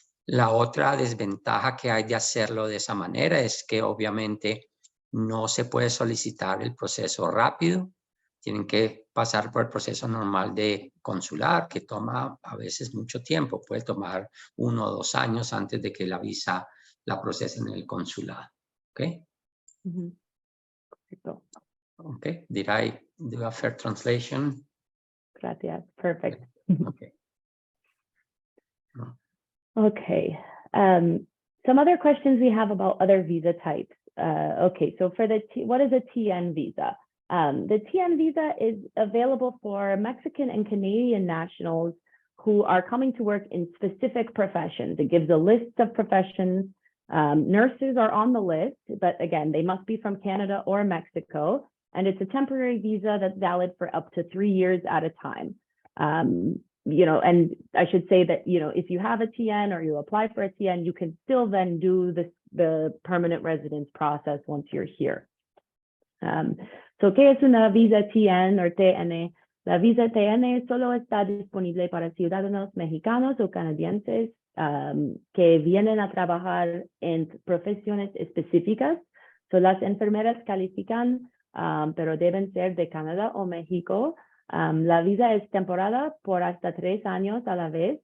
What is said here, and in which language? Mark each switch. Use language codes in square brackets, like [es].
[es] La otra desventaja que hay de hacerlo de esa manera es que obviamente no se puede solicitar el proceso rápido. Tienen que pasar por el proceso normal de consular, que toma a veces mucho tiempo. Puede tomar 1 o 2 años antes de que la visa la procesen en el consulado. ¿Ok? Perfecto. Ok. [en] Did I do a fair translation? [es] Gracias. [en] Perfect. Okay. Okay. Some other questions we have about other visa types. Okay, so for what is a TN visa? The TN visa is available for Mexican and Canadian nationals who are coming to work in specific professions. It gives a list of professions. Nurses are on the list, but again, they must be from Canada or Mexico. And it's a temporary visa that's valid for up to 3 years at a time. And I should say that, if you have a TN or you apply for a TN, you can still then do the permanent residence process once you're here. [es] So, ¿qué es una visa TN o TN? La visa TN solo está disponible para ciudadanos mexicanos o canadienses que vienen a trabajar en profesiones específicas. So, las enfermeras califican pero deben ser de Canadá o México. La visa es temporada por hasta 3 años a la vez.